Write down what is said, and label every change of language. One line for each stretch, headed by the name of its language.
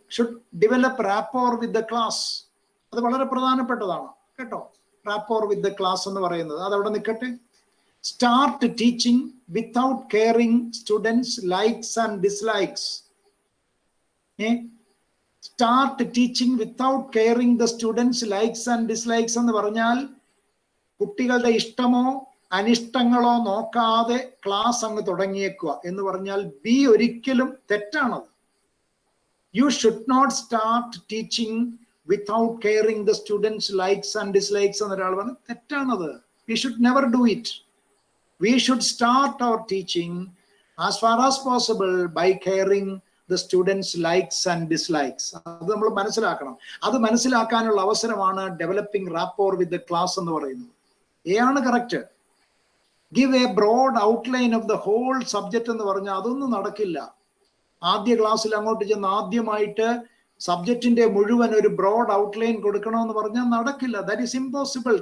English: Should develop rapport with the class.
Malayalam: അത് വളരെ പ്രധാനപ്പെട്ടതാണ് കേട്ടോ. റാപ്പോർ വിത്ത് ദ ക്ലാസ് എന്ന് പറയുന്നത് അതവിടെ നിൽക്കട്ടെ.
English: Start teaching without caring students' likes and dislikes. Start teaching without caring the students' likes and dislikes
Malayalam: എന്ന് പറഞ്ഞാൽ കുട്ടികളുടെ ഇഷ്ടമോ അനിഷ്ടങ്ങളോ നോക്കാതെ ക്ലാസ് അങ്ങ് തുടങ്ങിയേക്കുക എന്ന് പറഞ്ഞാൽ ബി ഒരിക്കലും തെറ്റാണത്.
English: You should not start teaching without caring the students' likes and dislikes
Malayalam: എന്ന് ഒരാൾ പറഞ്ഞു. തെറ്റാണത്.
English: We should never do it. We should start our teaching as far as possible by caring the students' likes and dislikes.
Malayalam: അത് നമ്മൾ മനസ്സിലാക്കണം. അത് മനസ്സിലാക്കാനുള്ള അവസരമാണ് developing റാപ്പോർ with the class എന്ന് പറയുന്നത്. ആണ് correct.
English: give a broad outline of the whole subject
Malayalam: എന്ന് പറഞ്ഞാൽ അതൊന്നും നടക്കില്ല. ആദ്യ ക്ലാസ്സിൽ അങ്ങോട്ട് ചെന്ന് ആദ്യമായിട്ട് സബ്ജക്റ്റിന്റെ മുഴുവൻ ഒരു ബ്രോഡ് ഔട്ട്ലൈൻ കൊടുക്കണമെന്ന് പറഞ്ഞാൽ നടക്കില്ല.
English: That is impossible.